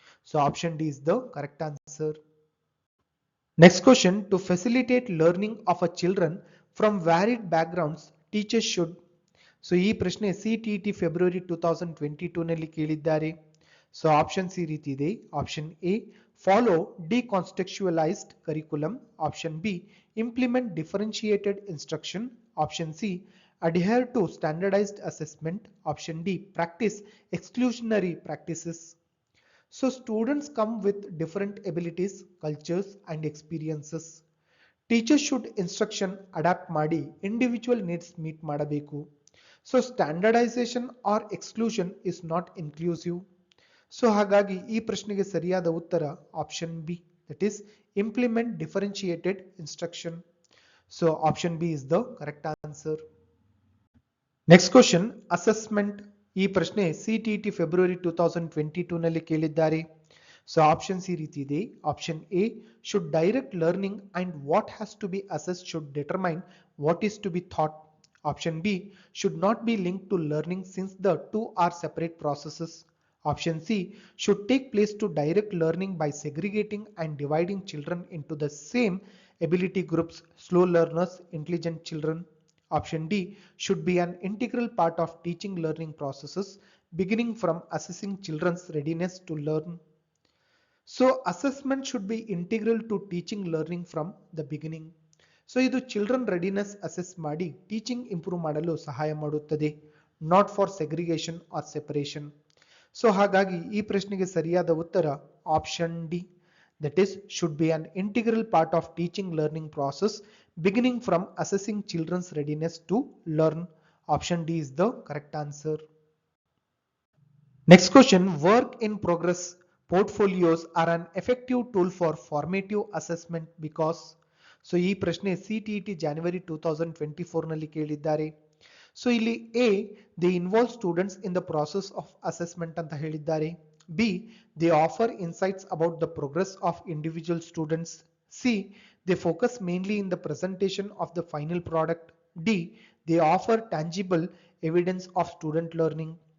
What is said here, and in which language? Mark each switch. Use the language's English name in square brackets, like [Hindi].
[English] So option D is the correct answer. Next question, to facilitate learning of a children from varied backgrounds teachers should. [Kannada] So ಈ ಪ್ರಶ್ನೆ CTET February 2022 ನಲ್ಲಿ ಕೇಳಿದ್ದಾರೆ. So option C ರೀತಿ ಇದೆ. [English] Option A, follow decontextualized curriculum. Option B, implement differentiated instruction. Option C, adhere to standardized assessment. Option D, practice exclusionary practices. So students come with different abilities, cultures and experiences. Teachers should instruction adapt [Kannada] ಮಾಡಿ [English] individual needs meet [Kannada] ಮಾಡಬೇಕು. [English] So standardization or exclusion is not inclusive. [Kannada] So ಹಾಗಾಗಿ ಈ ಪ್ರಶ್ನೆಗೆ ಸರಿಯಾದ ಉತ್ತರ option B, [English] That is implement differentiated instruction. So option B is the correct answer. Next question, assessment. [Kannada] ಈ ಪ್ರಶ್ನೆ CTET February 2022 ನಲ್ಲಿ ಕೇಳಿದ್ದಾರೆ. [English] so option C [Kannada] ರೀತಿ ಇದೆ. [English] Option A, should direct learning and what has to be assessed should determine what is to be taught. Option B, should not be linked to learning since the two are separate processes. Option C, should take place to direct learning by segregating and dividing children into the same ability groups, slow learners, intelligent children. Option D, should be an integral part of teaching learning processes, beginning from assessing children's readiness to learn. So assessment should be integral to teaching learning from the beginning. So ಇದು children readiness assess ಮಾಡಿ teaching improve [Kannada] ಮಾಡಲು ಸಹಾಯ ಮಾಡುತ್ತದೆ, [English] Not for segregation or separation. So [Kannada] ಹಾಗಾಗಿ ಈ ಪ್ರಶ್ನೆಗೆ ಸರಿಯಾದ ಉತ್ತರ [English] Option D, that is should be an integral part of teaching learning process beginning from assessing children's readiness to learn. Option D is the correct answer. Next question, work in progress portfolios are an effective tool for formative assessment because so [Kannada] ಈ ಪ್ರಶ್ನೆ CTET ಜನವರಿ 2024 ನಲ್ಲಿ ಕೇಳಿದ್ದಾರೆ. [English] so ಇಲ್ಲಿ A they involve students in the process of assessment [Kannada] ಅಂತ ಹೇಳಿದ್ದಾರೆ. [English] B they offer insights about the progress of individual students. C they focus mainly in the presentation of the final product. D they offer tangible evidence of student learning.